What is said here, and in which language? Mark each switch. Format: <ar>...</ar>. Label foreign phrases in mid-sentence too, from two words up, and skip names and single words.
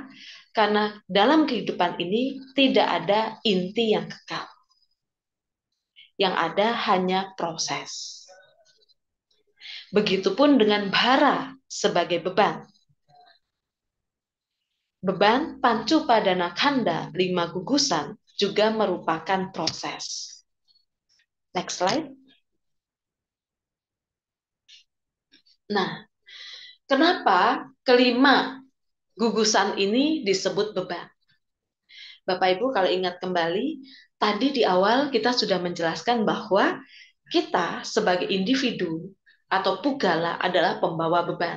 <id>Karena dalam kehidupan ini tidak ada inti yang kekal. Yang ada hanya proses. Begitupun dengan bara sebagai beban. Beban</id> <pi>pancu padana khanda</pi> <id>5 gugusan juga merupakan proses.</id> <en>Next slide.</en> <id>Nah, kenapa kelima gugusan ini disebut beban? Bapak Ibu kalau ingat kembali, tadi di awal kita sudah menjelaskan bahwa kita sebagai individu atau pugala adalah pembawa beban.</id>